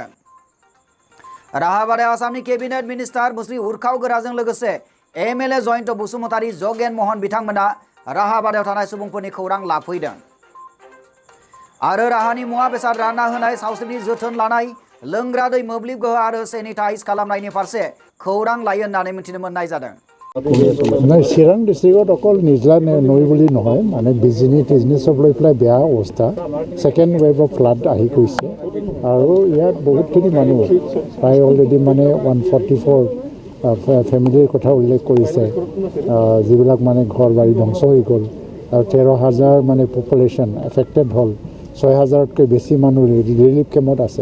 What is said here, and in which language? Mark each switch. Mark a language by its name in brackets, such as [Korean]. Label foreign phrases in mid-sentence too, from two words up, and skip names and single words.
[Bodo] राहाबादायाव आसामनि [English] cabinet minister [Bodo] मुस्रि उर्खाव गोराजों लोगोसे MLA जयन्त बसुमतारी, जगेन महन बिथांमोना राहाबादायाव थानाय सुबुंफोरनि खौरां लाफैदों। आरो राहानि मुवा बेसाद रानना होनाय सावस्रिनि जोथोन लानाय लोंग्रा दै मोब्लिब गोहो आरो सेनिटाइज खालामनायनि फारसे खौरां लायो होननानै मिथिनो मोननाय जादों। [Assamese] নাই চিৰাং ডিষ্ট্ৰিক্টত অকল নিজলা নৈ বুলি নহয় মানে বিজনেছ চব লৈ পেলাই বেয়া অৱস্থা [English] second wave of flood [Assamese] আহি গৈছে আৰু ইয়াত বহুতখিনি মানুহ প্ৰায় অলৰেডি মানে 144 ফেমিলিৰ কথা উল্লেখ কৰিছে যিবিলাক মানে ঘৰ বাৰী ধ্বংস হৈ গ'ল আৰু 13,000 মানে [English] population affected [Assamese] হ'ল 6,000তকৈ বেছি মানুহ ৰিলিফ কেম্পত আছে।